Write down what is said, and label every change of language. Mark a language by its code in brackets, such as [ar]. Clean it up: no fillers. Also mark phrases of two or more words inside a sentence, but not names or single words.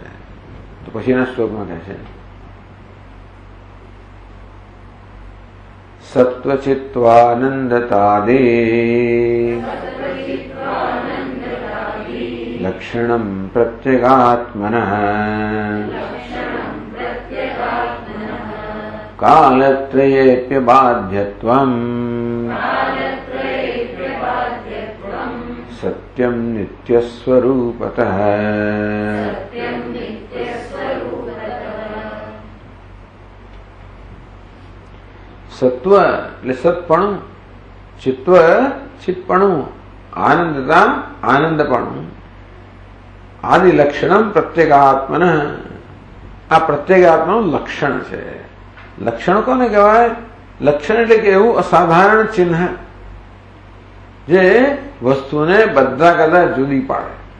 [gu] તો પછીના શ્લોકમાં કહે છે [sa] સત્વચિત્વાનંદતાદે લક્ષણમ પ્રત્યેગાત્મનઃ कालत्रयेऽप्यबाध्यत्वम् सत्यं नित्यस्वरूपतः [gu] सत्व એટલે સત્પણું, ચિત્વ ચિત્પણું, આનંદતા આનંદપણું, [sa] આદિ લક્ષણમ પ્રત્યેગાત્મન. [gu] આ પ્રત્યેગાત્માનું લક્ષણ છે. લક્ષણ કોને કહેવાય? લક્ષણ એટલે કે એવું અસાધારણ ચિહ્ન જે વસ્તુને બધા કરતા જુદી પાડે.